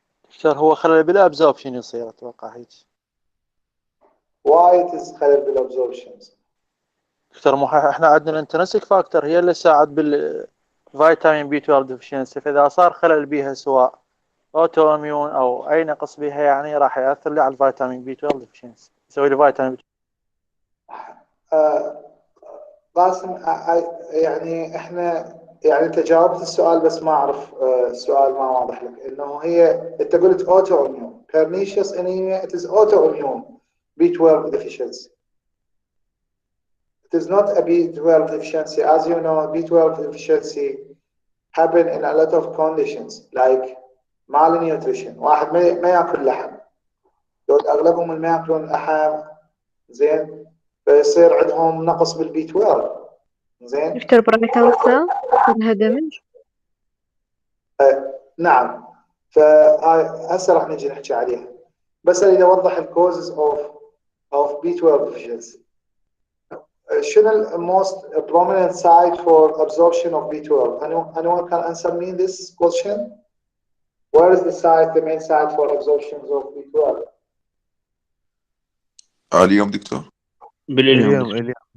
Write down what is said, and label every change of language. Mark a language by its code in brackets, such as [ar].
[ar] دكتور هو خلل بالابزوربشن يصير اتوقع هيك. [en] Why it is [ar] خلل بالابزوربشن؟ دكتور احنا عندنا الانترنسك فاكتور هي اللي تساعد بالفيتامين بي 12 ديفشنسي، فاذا صار خلل بيها سواء اوتو اميون او اي نقص بيها يعني راح ياثر لي على الفيتامين بي 12 ديفشنسي، يسوي لي فيتامين قاسم يعني احنا يعني انت جاوبت السؤال بس ما اعرف السؤال ما واضح لك انه هي انت قلت اوتو اميون pernicious anemia. [en] It is autoimmune B12 deficiency. It is not a B12 deficiency. As you know, B12 deficiency happen in a lot of conditions like malnutrition. [ar] واحد ما ياكل لحم، دول اغلبهم ما ياكلون لحم زين فيصير عندهم نقص بالبي 12 زين. دكتور برايتال فيها دمج. نعم، فهاي هسه راح نجي نحكي عليها، بس اريد اوضح الكوزز اوف بي 12 deficiency. شنو الموست [en] prominent site for absorption of B12? Anyone can answer me this question? Where is the main site for absorption of B12? [ar] اليوم دكتور. باليوم.